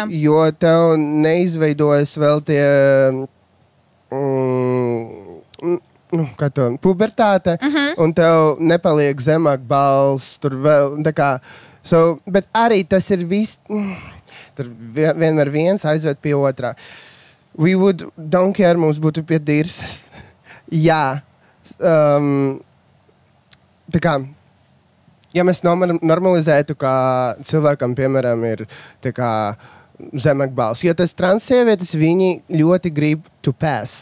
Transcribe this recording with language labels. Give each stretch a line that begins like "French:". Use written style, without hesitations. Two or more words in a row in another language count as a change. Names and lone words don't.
Latvian: Jo tev neizveidojas vēl tie pubertāte, un tev nepaliek zemāk balss, tur vēl, tā kā, bet arī tas ir viss, tur vienmēr viens aizved pie otrā.
English: We would, don't care,
Latvian: mums būtu pie dirsas. Jā. Tā kā, ja mēs normalizētu, kā cilvēkam, piemēram, ir tā kā zemāk balss, jo tas trans sievietes, viņi ļoti grib to pass.